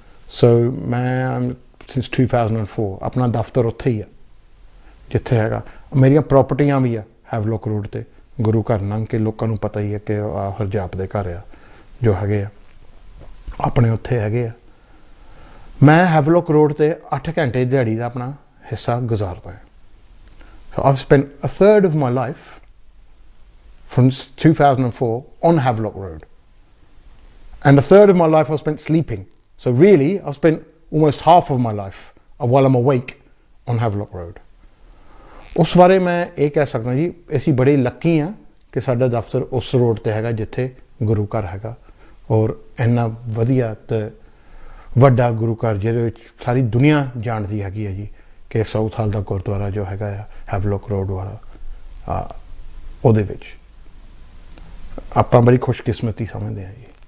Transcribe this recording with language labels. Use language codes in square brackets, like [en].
[pa] ਸੋ ਮੈਂ ਸਿੰਸ 2004 ਆਪਣਾ ਦਫ਼ਤਰ ਉੱਥੇ ਹੀ ਆ ਜਿੱਥੇ ਹੈਗਾ। ਮੇਰੀਆਂ ਪ੍ਰੋਪਰਟੀਆਂ ਵੀ ਆ ਹੈਵਲੌਕ ਰੋਡ 'ਤੇ, ਗੁਰੂ ਘਰ ਲੰਘ ਕੇ ਲੋਕਾਂ ਨੂੰ ਪਤਾ ਹੀ ਹੈ ਕਿ ਹਰਜਾਪ ਦੇ ਘਰ ਆ ਜੋ ਹੈਗੇ ਆ ਆਪਣੇ, ਉੱਥੇ ਹੈਗੇ ਆ। ਮੈਂ ਹੈਵਲੌਕ ਰੋਡ 'ਤੇ 8 ਘੰਟੇ ਦਿਹਾੜੀ ਦਾ ਆਪਣਾ ਹਿੱਸਾ ਗੁਜ਼ਾਰਦਾ ਹਾਂ। [en] So I've spent a third of my life from 2004 on Havelock Road, and a third of my life I spent sleeping. So really I've spent almost half of my life while I'm awake on Havelock Road. [pa] ਉਸ ਬਾਰੇ ਮੈਂ ਇਹ ਕਹਿ ਸਕਦਾ ਜੀ, ਅਸੀਂ ਬੜੇ Lucky ਹਾਂ ਕਿ ਸਾਡਾ ਦਫ਼ਤਰ ਉਸ ਰੋਡ 'ਤੇ ਹੈਗਾ ਜਿੱਥੇ ਗੁਰੂ ਘਰ ਹੈਗਾ, ਔਰ ਇੰਨਾ ਵਧੀਆ ਤੇ ਵੱਡਾ ਗੁਰੂ ਘਰ ਜਿਹਦੇ ਵਿੱਚ ਸਾਰੀ ਦੁਨੀਆ ਜਾਣਦੀ ਹੈਗੀ ਹੈ ਜੀ ਕਿ ਸਾਊਥ ਹਾਲ ਦਾ ਗੁਰਦੁਆਰਾ ਜੋ ਹੈਗਾ ਆ ਹੈਵਲੌਕ ਰੋਡ ਵਾਲਾ, ਉਹਦੇ ਵਿੱਚ ਆਪਾਂ ਬੜੀ ਖੁਸ਼ਕਿਸਮਤੀ ਸਮਝਦੇ ਹਾਂ ਜੀ।